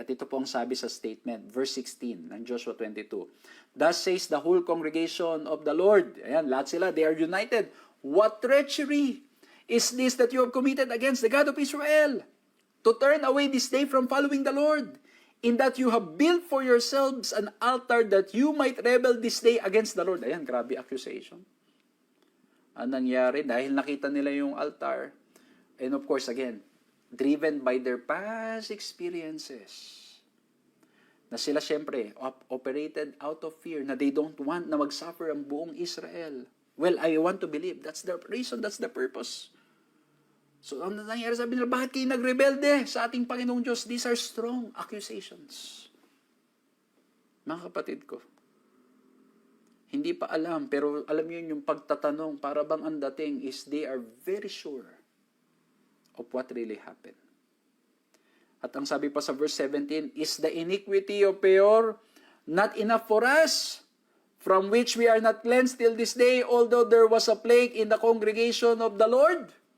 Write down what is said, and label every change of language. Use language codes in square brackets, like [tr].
[tl] At ito po ang sabi sa statement, verse 16 ng Joshua 22. [en] Thus says the whole congregation of the Lord. [tl] Ayan, lahat sila, [en] they are united. What treachery is this that you have committed against the God of Israel? To turn away this day from following the Lord, in that you have built for yourselves an altar that you might rebel this day against the Lord. [tl] Ayan, grabe accusation. Ang nangyari, dahil nakita nila yung altar, [en] and of course, again, driven by their past experiences, [tl] na sila syempre [en] operated out of fear, [tl] na [en] they don't want [tl] na mag-suffer ang buong Israel. [en] Well, I want to believe that's the reason, that's the purpose. [tl] So, ang nangyari, sabi nila, bakit kayo nagrebelde sa ating Panginoong Diyos? [en] These are strong accusations. [tl] Mga kapatid ko, hindi pa alam, pero alam niyo yung pagtatanong, para bang ang dating is [en] they are very sure of what really happened. [tl] At ang sabi pa sa verse 17, [en] is the iniquity of Peor not enough for us, from which we are not cleansed till this day, although there was a plague in the congregation of the Lord?